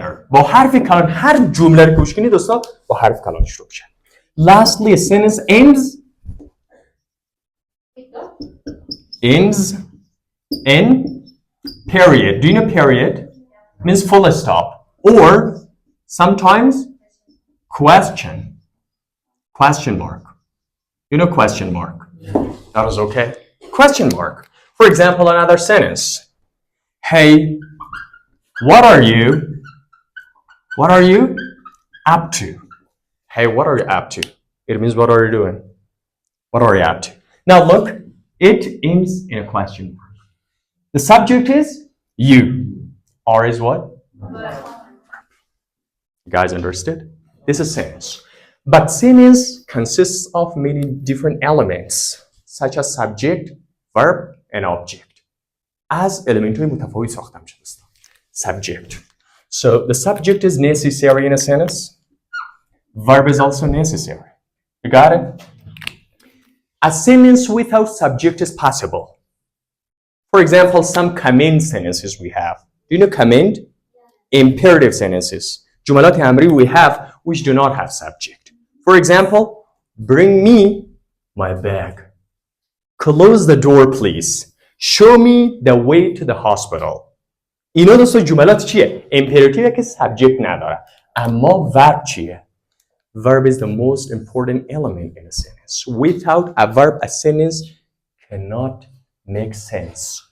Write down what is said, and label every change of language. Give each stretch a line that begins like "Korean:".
Persian: با حرف کلان هر جمله رو گوش کنید دوستا با حرف کلان شروع میشه.
English: Lastly, a sentence ends in period. Do you know period? Means full stop. Or sometimes question mark. You know question mark? That is okay. Question mark. For example, another sentence. Hey, what are you up to? Hey, what are you up to? It means what are you doing? What are you up to? Now look, it ends in a question mark. The subject is you. R is what? You guys understood? This is sentence. But sentence consists of many different elements. such as subject, verb and object.
Persian: از element های متفاوت ساخته میشه دوستان.
English: Subject. So the subject is necessary in a sentence. Verb is also necessary. You got it? A sentence without subject is possible. For example, some command sentences we have. Do you know command? Imperative sentences.
Persian: جملات امری
English: we have which do not have subject. For example, bring me my bag. Close the door please. Show me the way to the hospital.
Persian: اینا دوستان جملات چیه؟ امپراتیوه که سابجکت نداره. اما verb چیه؟
English: Verb is the most important element in a sentence. Without a verb, a sentence cannot make sense.